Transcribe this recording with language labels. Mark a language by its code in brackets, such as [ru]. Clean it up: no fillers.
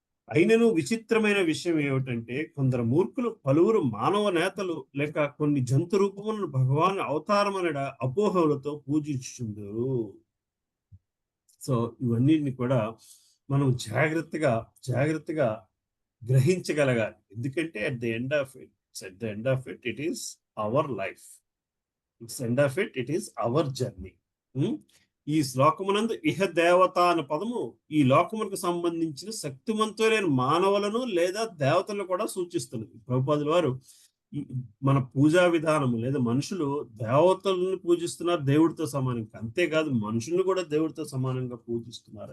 [te] అయినను విచిత్రమైన విషయం ఏమిటంటే కొందరు మూర్ఖులు పలువురు మానవ నేతలు లేక కొన్ని జంతు రూపములను భగవాను అవతారమనడ అపోహలతో పూజించుచుందరు. సో ఇవన్నిటిని కూడా మనం జాగ్రత్తగా గ్రహించగలగాలి. [en] ఎందుకంటే at the end of it it is our life. It is our journey. [te] ఈ శ్లోకమునందు ఇహ దేవత అనే పదము ఈ లోకములకు సంబంధించిన శక్తివంతులైన మానవులను లేదా దేవతలను కూడా సూచిస్తున్నది. ప్రభుపాదుల వారు మన పూజా విధానము లేదా మనుషులు దేవతలను పూజిస్తున్నారు దేవుడితో సమానంగా, అంతేకాదు మనుషుల్ని కూడా దేవుడితో సమానంగా పూజిస్తున్నారు.